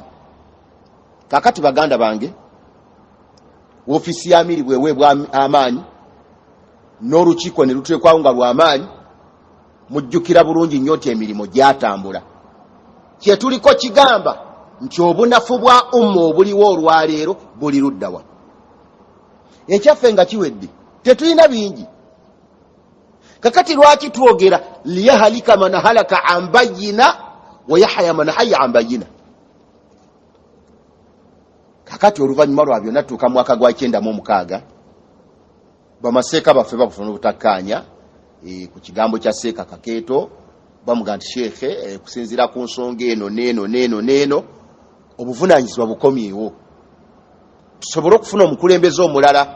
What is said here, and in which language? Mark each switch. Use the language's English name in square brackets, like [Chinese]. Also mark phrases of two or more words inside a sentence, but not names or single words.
[Ganda] Kaakati baganda bange, ofiisi ya amiri bweweebwa amaanyi n'olukiiko ne luteekwawo nga lw'amaanyi, mujjukira bulungi nnyo nti emirimu gyatambula. Kyetuliko kigamba nti obunafu bwa umma obuliwo olwaleero buli luddawa. Ekyaffe nga kiwedde, tetulina bingi. Kakati lwaki twogera [Arabic] ليهلك من هلك عن بينة ويحيى من حي عن بينة? [Ganda] Kakati oluvannyuma lwa byonna tuuka mwaka gwa 96, bamaseeka baffe babufuna obutakkaanya ku kigambo kya Seeka Kakeeto, bamuga nti sheekhe, kusinziira ku nsonga eno neeno obuvunaanyizibwa bukomyewo, tusobole okufuna omukulembeze omulala.